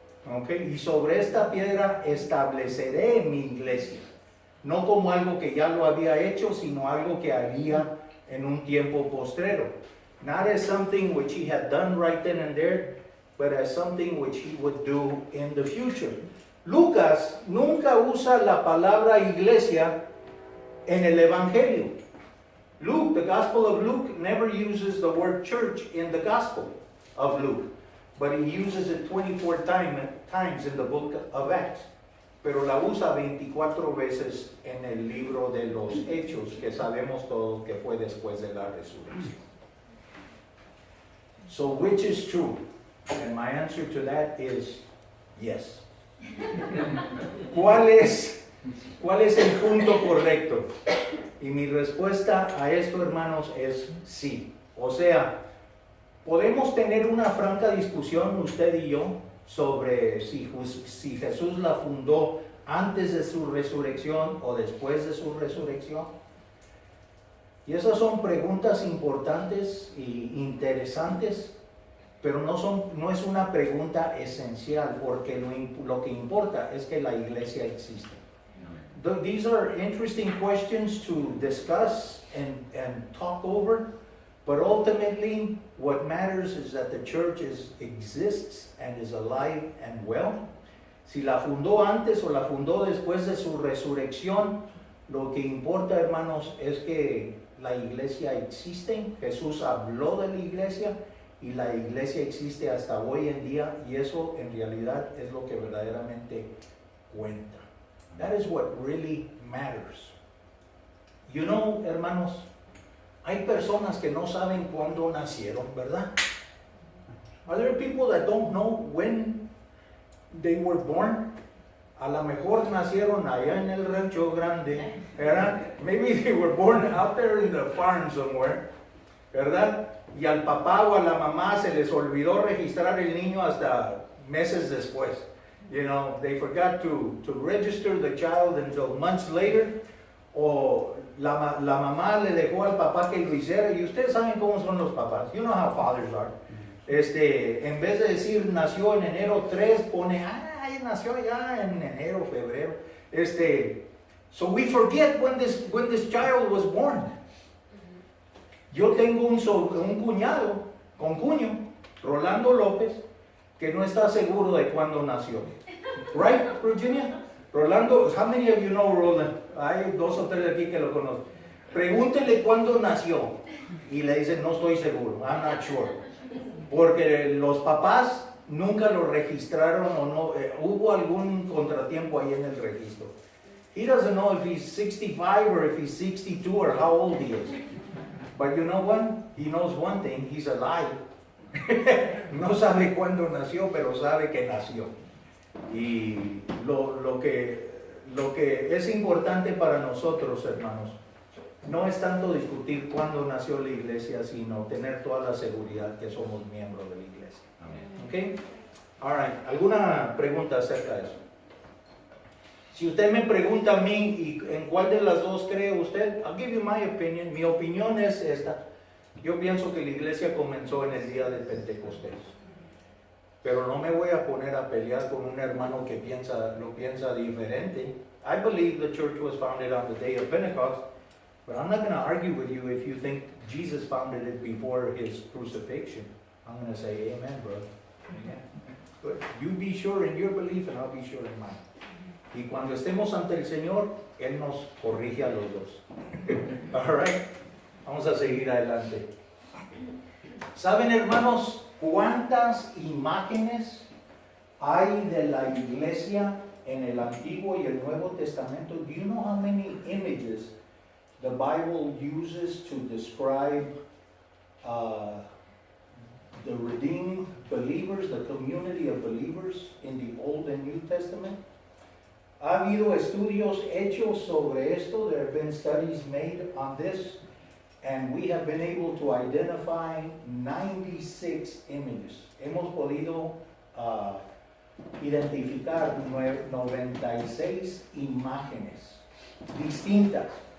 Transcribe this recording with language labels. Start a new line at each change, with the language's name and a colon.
Spanish: Okay? Y sobre esta piedra estableceré mi iglesia. No como algo que ya lo había hecho, sino algo que haría en un tiempo postrero.
English: Not as something which he had done right then and there, but as something which he would do in the future.
Spanish: Lucas nunca usa la palabra iglesia en el Evangelio.
English: Luke, the Gospel of Luke, never uses the word church in the Gospel of Luke, but he uses it 24 times in the book of Acts.
Spanish: Pero la usa 24 veces en el libro de los Hechos, que sabemos todos que fue después de la resurrección.
English: So which is true? And my answer to that is yes.
Spanish: ¿Cuál es el punto correcto? Y mi respuesta a esto, hermanos, es sí. O sea, podemos tener una franca discusión usted y yo sobre si Jesús la fundó antes de su resurrección o después de su resurrección. Y esas son preguntas importantes e interesantes, pero no es una pregunta esencial, porque lo que importa es que la iglesia existe.
English: These are interesting questions to discuss and talk over, but ultimately what matters is that the church exists and is alive and well.
Spanish: Si la fundó antes o la fundó después de su resurrección, lo que importa, hermanos, es que la iglesia existe. Jesús habló de la iglesia y la iglesia existe hasta hoy en día, y eso en realidad es lo que verdaderamente cuenta.
English: That is what really matters. You know,
Spanish: hermanos, hay personas que no saben cuándo nacieron, ¿verdad?
English: Are there people that don't know when they were born?
Spanish: A lo mejor nacieron allá en el Rancho Grande, ¿verdad?
English: Maybe they were born out there in the farm somewhere,
Spanish: ¿verdad? Y al papá o a la mamá se les olvidó registrar el niño hasta meses después.
English: You know, they forgot to register the child until months later.
Spanish: O la mamá le dejó al papá que lo hiciera. Y ustedes saben cómo son los papás.
English: You know how fathers are.
Spanish: En vez de decir nació en enero 3, pone, nació ya en enero, febrero.
English: So we forget when this child was born.
Spanish: Yo tengo un cuñado, concuño, Rolando López, que no está seguro de cuándo nació.
English: Right, Virginia? Rolando, how many of you know Roland?
Spanish: Hay 2 o 3 aquí que lo conocen. Pregúntele cuándo nació. Y le dicen, no estoy seguro,
English: I'm not sure.
Spanish: Porque los papás nunca lo registraron o no, hubo algún contratiempo ahí en el registro.
English: He doesn't know if he's 65 or if he's 62 or how old he is. But you know what? He knows one thing, he's alive.
Spanish: No sabe cuándo nació, pero sabe que nació. Y lo que es importante para nosotros, hermanos, no es tanto discutir cuándo nació la iglesia, sino tener toda la seguridad que somos miembros de la iglesia. ¿Ok?
English: All right.
Spanish: ¿Alguna pregunta acerca de eso? Si usted me pregunta a mí, ¿y en cuál de las dos cree usted?
English: I'll give you my opinion.
Spanish: Mi opinión es esta. Yo pienso que la iglesia comenzó en el día de Pentecostés. Pero no me voy a poner a pelear con un hermano que lo piensa diferente.
English: I believe the church was founded on the day of Pentecost, but I'm not going to argue with you if you think Jesus founded it before his crucifixion. I'm going to say amen, brother. Amen. Good. You be sure in your belief and I'll be sure in mine.
Spanish: Y cuando estemos ante el Señor, Él nos corrige a los dos.
English: All right.
Spanish: Vamos a seguir adelante. ¿Saben, hermanos, cuántas imágenes hay de la iglesia en el Antiguo y el Nuevo Testamento?
English: Do you know how many images the Bible uses to describe the redeemed believers, the community of believers in the Old and New Testament?
Spanish: Ha habido estudios hechos sobre esto.
English: There have been studies made on this. And we have been able to identify 96 images.
Spanish: Hemos podido identificar 96 imágenes distintas.